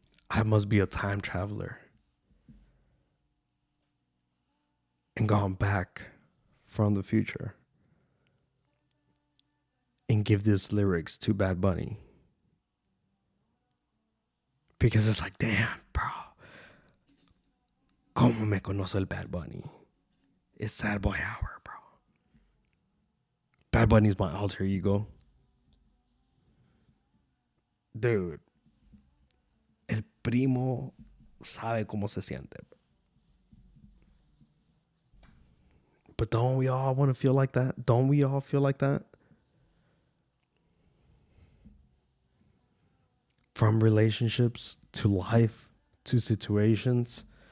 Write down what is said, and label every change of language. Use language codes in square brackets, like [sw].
[en] I must be a time traveler and gone back from the future and give these lyrics to Bad Bunny. Because it's like, damn, bro. ¿Cómo me conoce el Bad Bunny? It's Sad Boy Hour, bro. Bad Bunny's my alter ego. [es] Dude. El primo sabe cómo se siente. [en] But don't we all want to feel like that? Don't we all feel like that? From relationships to life to situations.